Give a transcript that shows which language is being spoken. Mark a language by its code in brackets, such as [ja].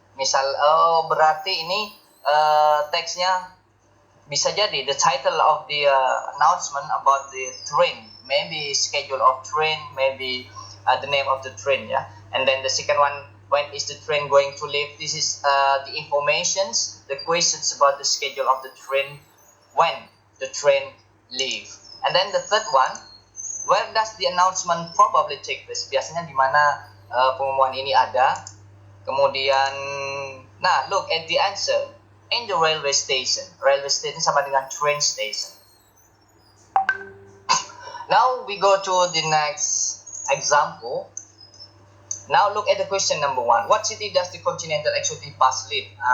[id] Misal, berarti ini teksnya bisa jadi [en] the title of the announcement about the train, maybe schedule of train, maybe the name of the train ya. And then the second one, when is the train going to leave? This is the informations, the questions about the schedule of the train, when the train leave. And then the third one, where does the announcement probably take place? [id] Biasanya di mana pengumuman ini ada. Kemudian, nah, [en] look at the answer. In the railway station. [id] Railway station sama dengan train station. [en] Now we go to the next example. Now look at the question number 1. What city does the Continental Executive Bus leave?